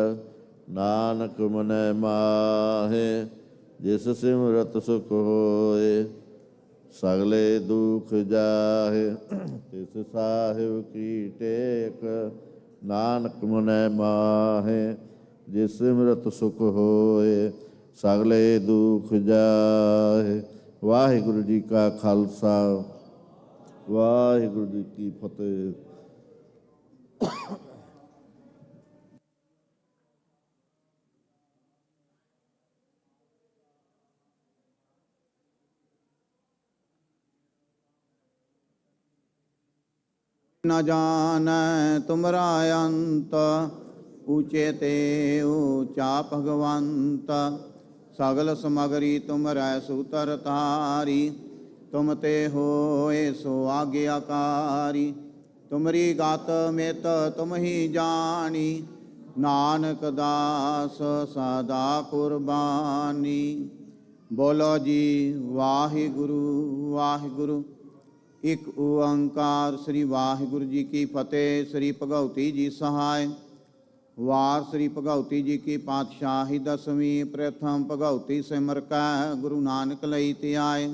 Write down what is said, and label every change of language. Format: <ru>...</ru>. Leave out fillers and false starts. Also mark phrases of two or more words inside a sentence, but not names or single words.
<pa>ਨਾਨਕ ਮਨੈ ਮਾਹੇ ਜਿਸ ਸਿਮਰਤ ਸੁਖ ਹੋਏ ਸਗਲੇ ਦੁਖ ਜਾਹੇ ਤਿਸ ਸਾਹਿਬ ਕੀ ਟੇਕ ਨਾਨਕ ਮਨੈ ਮਾਹੇ ਜਿਸ ਸਿਮਰਤ ਸੁਖ ਹੋਏ ਸਗਲੇ ਦੁਖ ਜਾਹੇ। ਵਾਹਿਗੁਰੂ ਜੀ ਕਾ ਖਾਲਸਾ ਵਾਹਿਗੁਰੂ ਜੀ ਕੀ ਫਤਿਹ। ਨ ਜਾਨੈ ਤੁਮਰਾ ਅੰਤ ਊਚੇ ਤੇ ਊਚਾ ਭਗਵੰਤ ਸਗਲ ਸਮਗਰੀ ਤੁਮਰੈ ਸੂਤਰ ਤਾਰੀ ਤੁਮ ਤੇ ਹੋਏ ਸੋ ਆਗਿਆਕਾਰੀ ਤੁਮਰੀ ਗਾਤ ਮਿਤ ਤੁਮ ਹੀ ਜਾਨੀ ਨਾਨਕ ਦਾਸ ਸਦਾ ਕੁਰਬਾਨੀ ਬੋਲੋ ਜੀ ਵਾਹਿਗੁਰੂ ਵਾਹਿਗੁਰੂ। ਇੱਕ ਓੰਕਾਰ ਸ੍ਰੀ ਵਾਹਿਗੁਰੂ ਜੀ ਕੀ ਫਤਿਹ। ਸ੍ਰੀ ਭਗਉਤੀ ਜੀ ਸਹਾਇ। ਵਾਰ ਸ੍ਰੀ ਭਗਉਤੀ ਜੀ ਕੀ ਪਾਤਸ਼ਾਹੀ ਦਸਵੀਂ। ਪ੍ਰਥਮ ਭਗਉਤੀ ਸਿਮਰ ਕੈ ਗੁਰੂ ਨਾਨਕ ਲਈ ਧਿਆਏ।</pa>